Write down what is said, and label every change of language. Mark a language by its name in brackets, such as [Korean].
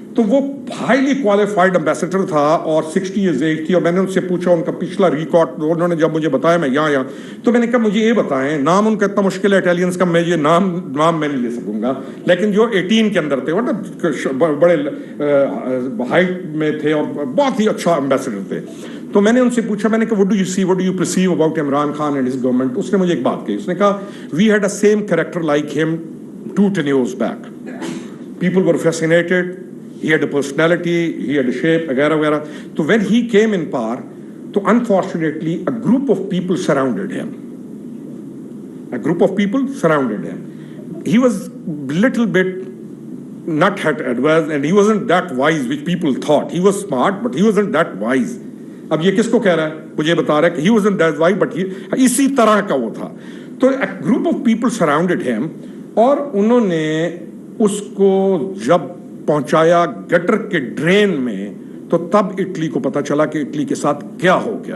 [Urdu] تو وہ highly qualified ambassador تھا اور 60 ایئرز ایج تھی, اور میں نے ان سے پوچھا ان کا پچھلا ریکارڈ, انہوں نے جب مجھے بتایا میں یہاں تو میں نے کہا مجھے یہ بتائیں, نام ان کا اتنا مشکل ہے اٹیلینس کا, میں یہ نام میں نہیں لے سکوں گا, لیکن جو 18 کے اندر تھے وہ بڑے ہائٹ میں تھے اور بہت ہی اچھا امبیسڈر تھے. تو میں نے ان سے پوچھا, میں نے کہا [English] what do you see, what do you perceive about Imran Khan and his government. [Urdu] اس نے مجھے ایک بات کہی, اس نے کہا [English] we had a same character like him 2 tenures back. People were fascinated, he had a personality, he had a shape [Urdu] وغیرہ وغیرہ. [English] تو when he came in power, تو unfortunately a group of people surrounded him. A group of people surrounded him. He was little bit not advanced and he wasn't that wise which people thought. He was smart but he wasn't that wise. [Urdu] اب یہ کس کو کہہ رہا ہے, مجھے بتا رہا ہے کہ [English] he wasn't that wise but [Urdu] اسی طرح کا وہ تھا. تو [English] a group of people surrounded him [Urdu] اور انہوں نے اس کو جب پہنچایا گٹر کے ڈرین میں, تو تب اٹلی کو پتا چلا کہ اٹلی کے ساتھ کیا ہو گیا.